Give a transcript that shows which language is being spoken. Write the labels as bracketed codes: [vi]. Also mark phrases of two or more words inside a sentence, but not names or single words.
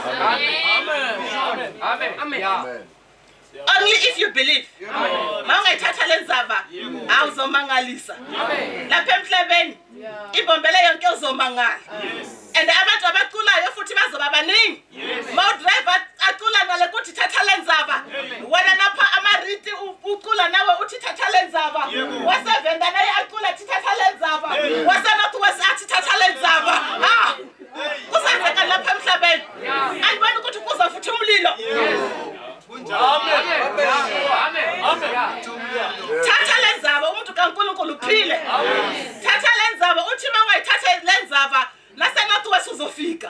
[en] Amen. Only if you believe. [zu] Mawungayithatha lenzaba awuzomangalisa. Lapha emhlabeni ibombele yonke uzomangala. And abantu abaculayo futhi bazoba baningi. Mawudriver acula ngale kuthi thatha lenzaba. Wena napha amariti ucula nawe uthi thatha lenzaba. Wasevenda naye acula thi thatha lenzaba. Wasenothi wasathi thatha lenzaba. Kusenzeka lapha emhlabeni. Ayibona ukuthi kuza futhi umlilo. Thatha lenzaba umuntu kaNkulunkulu uphile. Thatha lenzaba uthi mawungayithatha lenzaba nasenothi wesuzofika.